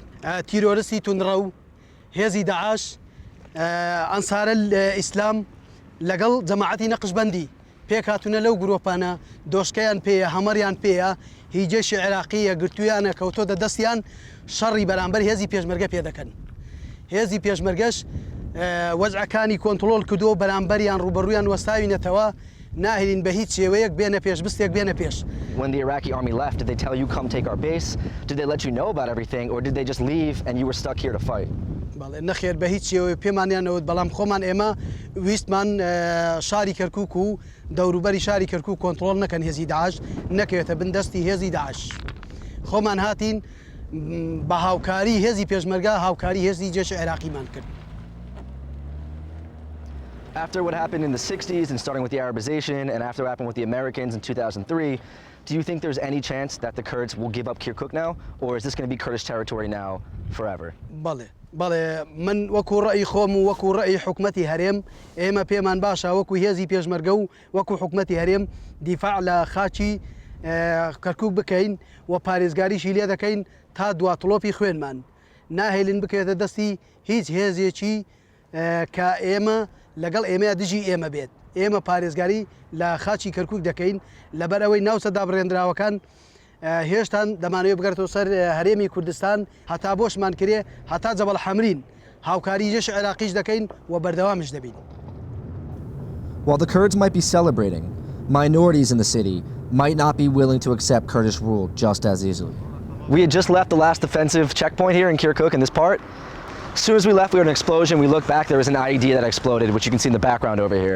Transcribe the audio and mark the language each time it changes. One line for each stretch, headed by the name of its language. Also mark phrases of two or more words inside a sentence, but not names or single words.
Central Kurdish: تیرۆریستی تونڕە و هێزی داعش ئەنسارە ئیسلام لەگەڵ جەماعەتی نەقشبەندی پێک هاتوونە لەو گرۆپانە دۆشکەیان پێیە هەمەریان پێیە هیجێشی عێراقیە گرتویانە کەوتۆتە دەستیان شەڕی بەرامبەر هێزی پێشمەرگە پێ دەکەن هێزی پێشمەرگەش وەزعەکانی کۆنتڕۆڵ کردو بەرامبەریان ڕوبەڕوویان وەستاوینەتەوە ناهێنین بە هیچ شێوەیەک بێنە پێش بستێک بێنە پێش.
English: When the Iraqi army left, did they tell you come take our base? Did they let you know about everything, or did they just leave and you were stuck here to fight?
Central Kurdish: بەڵێ نەخێر بە هیچ شێوەیە پێمانیانەوت بەڵام خۆمان ئێمە ویستمان شاری کەرکووک و دەوروبەری شاری کەرکووک کۆنتڕۆڵ نەکەن هێزی داعش نەکەوێتە بندەستی هێزی داعش خۆمان هاتین بە هاوکاری هێزی پێشمەرگە هاوکاری هێزی جێش عێراقیمان کرد.
English: After what happened in the 60s and starting with the Arabization and after what happened with the Americans in 2003, do you think there's any chance that the Kurds will give up Kirkuk now, or is this going to be Kurdish territory now forever?
Central Kurdish: بەڵێ من وەکو ڕأی خۆم و وەکو ڕأی حکومەتی هەرێم ئێمە پێمان باشە وەکو هێزی پێشمەرگە و وەکو حکومەتی هەرێم دیفاع لە خاچی کەرکووک بکەین و پارێزگاریشی لێ دەکەین تا دواتڵۆپی خوێنمان ناهێلین بکەوێتە دەستی هیچ هێزێکی کە ئێمە لەگەڵ ئێمە دژی ئێمە بێت ئێمە پارێزگاری لە خاچی کەرکووک دەکەین لەبەر ئەوەی ناوچەدا بڕێنراوەکان هێشتان دەمانوێت بگەڕێتەوە سەر هەرێمی کوردستان هەتا بۆشمان کرێ هەتا جەبەڵ حەمرین هاوکاری جێش عێراقیش دەکەین و بەردەوامش دەبین.
English: While the Kurds might be celebrating, minorities in the city might not be willing to accept Kurdish rule just as easily. We had just left the last defensive checkpoint here in Kirkuk in this part. As soon as we left, we heard an explosion. We looked back, there was an IED that exploded, which you can see in the background over here.